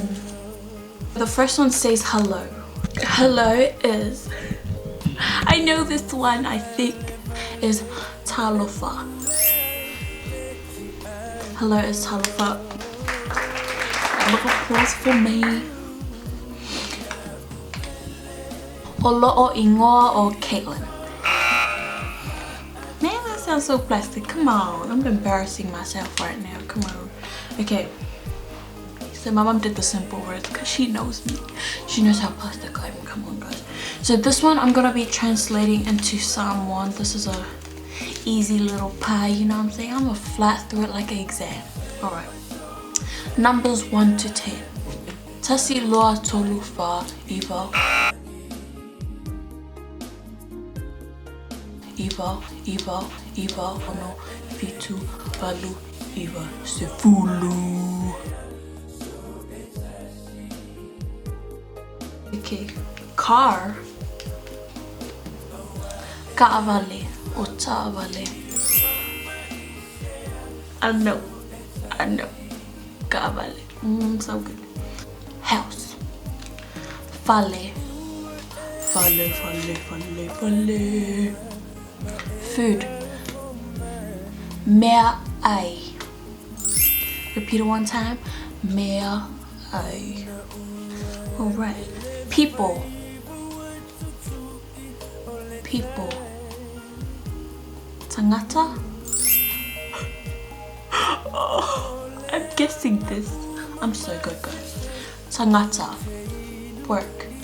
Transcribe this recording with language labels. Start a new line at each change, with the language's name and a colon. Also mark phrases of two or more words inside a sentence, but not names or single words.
English: The first one says hello. Hello is, I know this one, I think, is talofa. Hello is talofa. Round of applause for me.
Samoan: Olo o Ingoa or Caitlin.
English: Man, that sounds so plastic. Come on, I'm embarrassing myself right now. Come on. Okay. So my mom did the simple words because she knows me. She knows how plastic I am. Come on, guys. So this one I'm gonna be translating into Samoan. This is a easy little pie, you know what I'm saying? I'm gonna flat through it like an exam. Alright. Numbers 1 to 10.
Samoan: Tasi loa tolu fa iwa. Iwa ono fitu valu iwa sefulu.
English: Okay. Car. Kaavale or taavale. I know. Kaavale. So good. House. Fale. Food.
Samoan: Mea ai.
English: Repeat it one time.
Samoan: Mea ai.
English: Alright. People. Tangata. Oh, I'm guessing this. I'm so good, guys. Tangata. Work.